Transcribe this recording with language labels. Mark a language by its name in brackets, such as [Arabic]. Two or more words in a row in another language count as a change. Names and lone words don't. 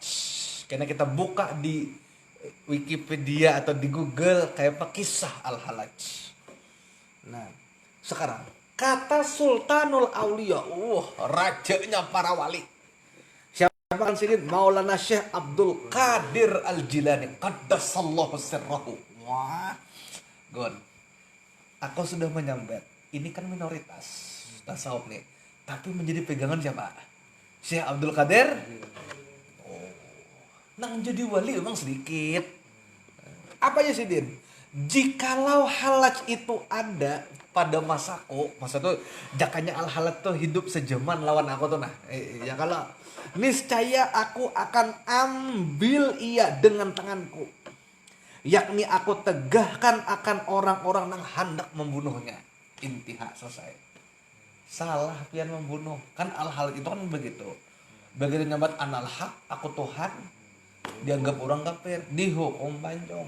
[Indonesian] Karena kita buka di Wikipedia atau di Google kayak apa kisah al-halaj. Nah, sekarang kata Sultanul Aulia, rajanya para wali. Siapa kan sini? Maulana Syekh Abdul Qadir Al-Jilani, [Arabic] قدس الله سره. [Banjar] Wah, Gon, aku sudah menyambat. [Indonesian] Ini kan minoritas tasawuf nih, tapi menjadi pegangan siapa? Syekh Abdul Qadir. [Banjar] Nang jadi wali memang sedikit. [Indonesian] Apa aja sih Din? [Banjar] Jikalau halaj itu ada pada masaku, masa tuh jakanya al-halaj tuh hidup sejaman lawan aku tuh nah. [Indonesian] Ya kalau niscaya aku akan ambil ia dengan tanganku. Yakni aku tegahkan akan orang-orang yang hendak membunuhnya. Intiha, selesai. Salah pian membunuh. Kan al-hal itu kan begitu. Begitu nyambat [Arabic] أنا الحق, [Indonesian] aku Tuhan, dianggap orang kafir, dihukum pancong.